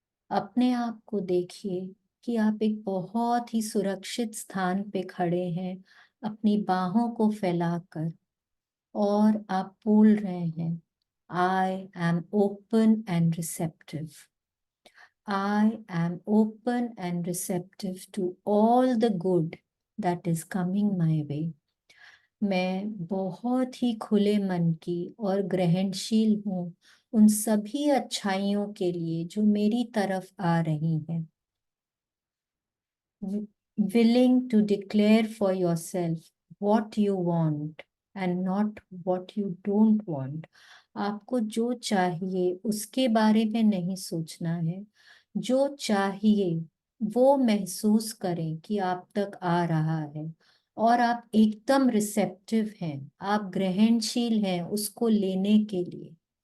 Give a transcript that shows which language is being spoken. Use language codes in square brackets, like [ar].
[hi] अपने आप को देखिए कि आप एक बहुत ही सुरक्षित स्थान पे खड़े हैं, अपनी बाहों को फैलाकर. और आप बोल रहे हैं, [en] I am open and receptive. I am open and receptive to all the good that is coming my way. [hi] मैं बहुत ही खुले मन की और ग्रहणशील हूँ उन सभी अच्छाइयों के लिए जो मेरी तरफ आ रही हैं. [en] Willing to declare for yourself what you want and not what you don't want. [hi] आपको जो चाहिए उसके बारे में नहीं सोचना है. जो चाहिए वो महसूस करें कि आप तक आ रहा है. और आप एकदम रिसेप्टिव हैं, आप ग्रहणशील हैं उसको लेने के लिए.